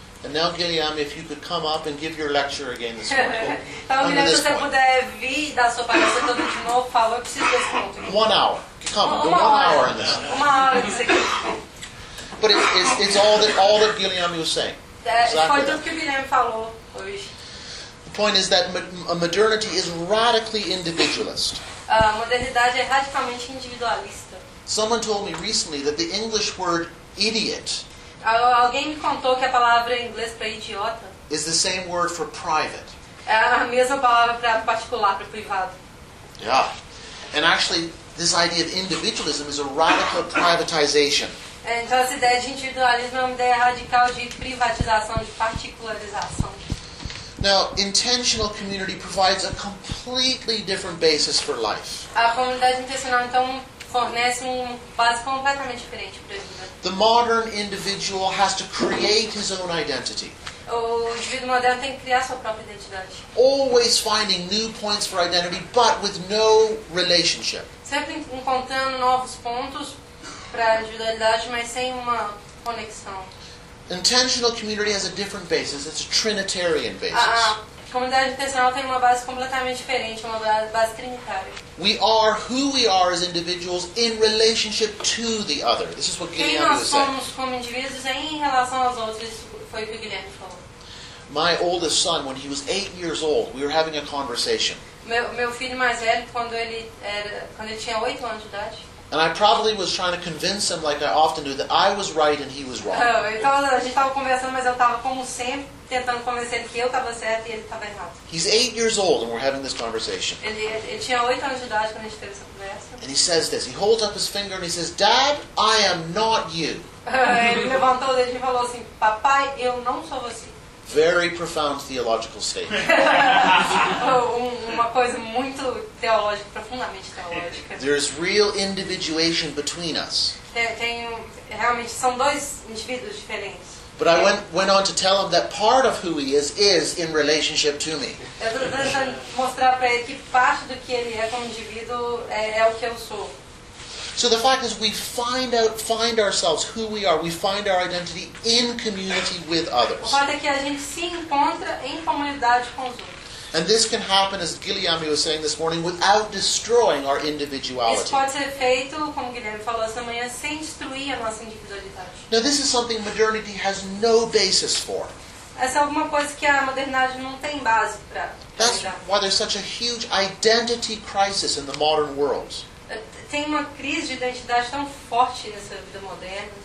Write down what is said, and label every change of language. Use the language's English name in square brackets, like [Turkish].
[English] And now, Guilherme, if you could come up and give your lecture again this morning. [Portuguese] Então, Guilherme, se você puder vir e dar sua palestra toda de novo, por favor, eu preciso desse ponto. Aqui. [English] 1 hour. Come, the 1 hour in this. 1 hour [Portuguese] disso aqui. [English] But it's all that Guilherme was saying. Exactly. [Portuguese] Foi tudo que o Guilherme falou hoje. [English] The point is that modernity is radically individualist. [Portuguese] Modernidade é radicalmente individualista. [English] Someone told me recently that the English word idiot. [Portuguese] Alguém me contou que a palavra em inglês para idiota [English] is the same word for private. [Portuguese] É a mesma palavra para particular, para privado. [English] Yeah. And actually, this idea of individualism is a radical privatization. [Portuguese] Então, essa ideia de individualismo é uma ideia radical de privatização, de particularização. [English] Now, intentional community provides a completely different basis for life. [Portuguese] A comunidade intencional, então, fornece uma base completamente diferente para a vida. [English] The modern individual has to create his own identity. [Portuguese] O indivíduo moderno tem que criar sua própria identidade. [English] Always finding new points for identity, but with no relationship. [Portuguese] Sempre encontrando novos pontos para a individualidade, mas sem uma conexão. [English] Intentional community has a different basis. It's a Trinitarian basis. [Portuguese] A comunidade intencional tem uma base completamente diferente, uma base trinitária. [English] We are who we are as individuals in relationship to the other. This is what Guilherme said. [Portuguese] Quem nós somos como indivíduos em relação aos outros, foi o que Guilherme falou. [English] My oldest son, when he was 8 years old, we were having a conversation. [Portuguese] Meu filho mais velho, quando ele tinha 8 anos de idade. [English] And I probably was trying to convince him, like I often do, that I was right and he was wrong. [Portuguese] A gente tava conversando, mas eu tava como sempre tentando convencer ele que eu tava certo e ele tava errado. [English] He's 8 years old and we're having this conversation. [Portuguese] Ele tinha 8 anos de idade quando a gente teve essa conversa. [English] And he says this. He holds up his finger and he says, "Dad, I am not you." [Portuguese] Ele levantou o dedo e falou assim, "Papai, eu não sou você." [English] very profound theological statement. [Portuguese] Uma coisa muito teológica, profundamente teológica. [English] There is real individuation between us. [Portuguese] Realmente, são dois indivíduos diferentes. [English] But I went on to tell him that part of who he is in relationship to me. [Portuguese] Eu tentando mostrar para ele que parte do que ele é como indivíduo é o que eu sou. [English] So the fact is we find ourselves who we are, we find our identity in community with others. [Portuguese] O fato é que a gente se encontra em comunidade com os outros. [English] And this can happen, as Guilherme was saying this morning, without destroying our individuality. [Portuguese] Isso pode ser feito, como Guilherme falou essa manhã, sem destruir a nossa individualidade. [English] Now this is something modernity has no basis for. [Portuguese] Essa é alguma coisa que a modernidade não tem base para. [English] That's why there's such a huge identity crisis in the modern world. [Portuguese] Tem uma crise de identidade tão forte nessa vida moderna.